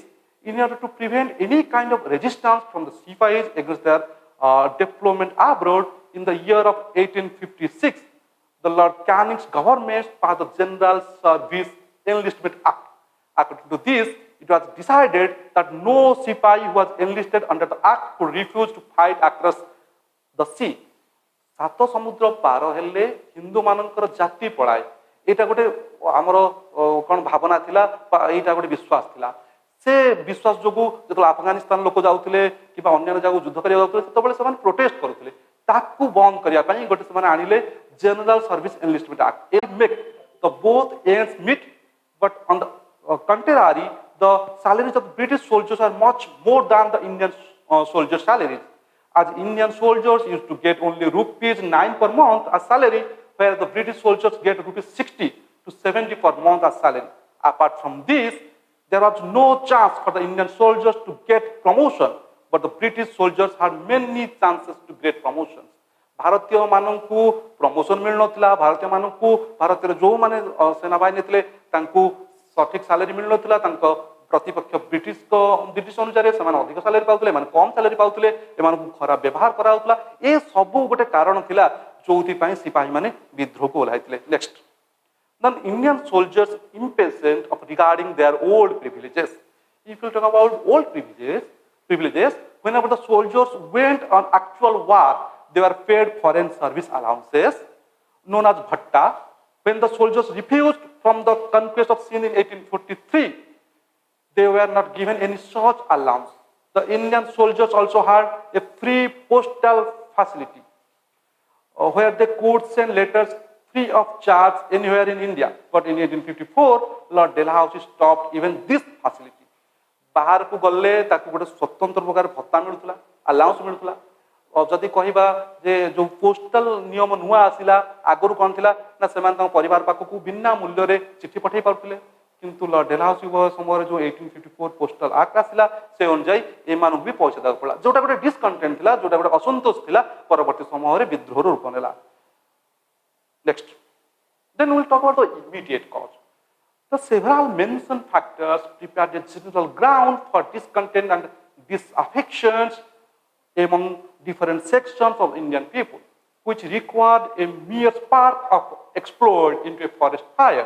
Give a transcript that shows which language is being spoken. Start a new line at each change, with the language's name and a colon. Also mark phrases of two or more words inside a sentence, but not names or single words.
English: In order to prevent any kind of resistance from the Sipahis against their deployment abroad, in the year of 1856, the Lord Canning's government passed the General Service Enlistment Act. According to this, it was decided that no Sipahi who was enlisted under the act could refuse to fight across the sea.
Odia: ସାତ ସମୁଦ୍ର ପାର ହେଲେ ହିନ୍ଦୁମାନଙ୍କର ଜାତି ପଳାଏ, ଏଇଟା ଗୋଟେ ଆମର କ'ଣ ଭାବନା ଥିଲା ବା ଏଇଟା ଗୋଟେ ବିଶ୍ୱାସ ଥିଲା। ସେ ବିଶ୍ୱାସ ଯୋଗୁଁ ଯେତେବେଳେ ଆଫଗାନିସ୍ତାନ ଲୋକ ଯାଉଥିଲେ କିମ୍ବା ଅନ୍ୟାନ୍ୟ ଜାଗାକୁ ଯୁଦ୍ଧ କରିବାକୁ ଯାଉଥିଲେ ସେତେବେଳେ ସେମାନେ ପ୍ରୋଟେଷ୍ଟ କରୁଥିଲେ। ତାକୁ ବନ୍ଦ କରିବା ପାଇଁ ଗୋଟେ ସେମାନେ ଆଣିଲେ ଜେନେରାଲ ସର୍ଭିସ ଏନଲିଷ୍ଟମେଣ୍ଟ ଆକ୍ଟ।
English: It make the both ends meet, but on the contrary, the salaries of the British soldiers are much more than the Indian soldiers' salaries. As Indian soldiers used to get only ₹9 per month as salary, where the British soldiers get ₹60 to ₹70 per month as salary. Apart from this, there was no chance for the Indian soldiers to get promotion, but the British soldiers had many chances to get promotions.
Odia: ଭାରତୀୟ ମାନଙ୍କୁ ପ୍ରମୋସନ ମିଳୁନଥିଲା, ଭାରତୀୟ ମାନଙ୍କୁ ଭାରତରେ ଯେଉଁମାନେ ସେନାବାହିନୀ ଥିଲେ ତାଙ୍କୁ ସଠିକ ସାଲାରୀ ମିଳୁନଥିଲା, ତାଙ୍କ ପ୍ରତିପକ୍ଷ ବ୍ରିଟିଶ ଅନୁସାରେ ସେମାନେ ଅଧିକ ସାଲାରୀ ପାଉଥିଲେ, ଏମାନେ କମ୍ ସାଲାରୀ ପାଉଥିଲେ, ଏମାନଙ୍କୁ ଖରାପ ବ୍ୟବହାର କରାଯାଉଥିଲା। ଏ ସବୁ ଗୋଟେ କାରଣ ଥିଲା ଯୋଉଥିପାଇଁ ସିପାହୀମାନେ ବିଦ୍ରୋହକୁ ଓହ୍ଲାଇଥିଲେ। ନେକ୍ସଟ,
English: the Indian soldiers impatient of regarding their old privileges. If you talk about old privileges, whenever the soldiers went on actual war, they were paid foreign service allowances known as bhatta. When the soldiers refused from the conquest of Sindh in 1843, they were not given any such allowance. The Indian soldiers also had a free postal facility where they could send letters free of charge anywhere in India. But in 1854, Lord Dalhousie stopped even this facility.
Odia: ବାହାରକୁ ଗଲେ ତାକୁ ଗୋଟେ ସ୍ୱତନ୍ତ୍ର ପ୍ରକାର ଭତ୍ତା ମିଳୁଥିଲା, ଆଲାଉନ୍ସ ମିଳୁଥିଲା। ଯଦି କହିବା ଯେ ଯେଉଁ ପୋଷ୍ଟାଲ ନିୟମ ନୂଆ ଆସିଲା, ଆଗରୁ କ'ଣ ଥିଲା ନା ସେମାନେ ତାଙ୍କ ପରିବାର ପାଖକୁ ବିନା ମୂଲ୍ୟରେ ଚିଠି ପଠାଇ ପାରୁଥିଲେ, କିନ୍ତୁ ଲର୍ଡ ଡେଲହାଉସିଙ୍କ ସମୟରେ ଯେଉଁ 1854 ପୋଷ୍ଟାଲ ଆକ୍ଟ ଆସିଲା ସେ ଅନୁଯାୟୀ ଏମାନଙ୍କୁ ବି ପଇସା ଦେବାକୁ ପଡ଼ିଲା, ଯେଉଁଟା ଗୋଟେ ଡିସକଣ୍ଟେଣ୍ଟ ଥିଲା, ଯେଉଁଟା ଗୋଟେ ଅସନ୍ତୋଷ ଥିଲା, ପରବର୍ତ୍ତୀ ସମୟରେ ବିଦ୍ରୋହର ରୂପ ନେଲା।
English: Next, then we will talk about the immediate cause. The several mentioned factors prepared a general ground for discontent and disaffections among different sections of Indian people, which required a mere spark of explosion into a forest fire.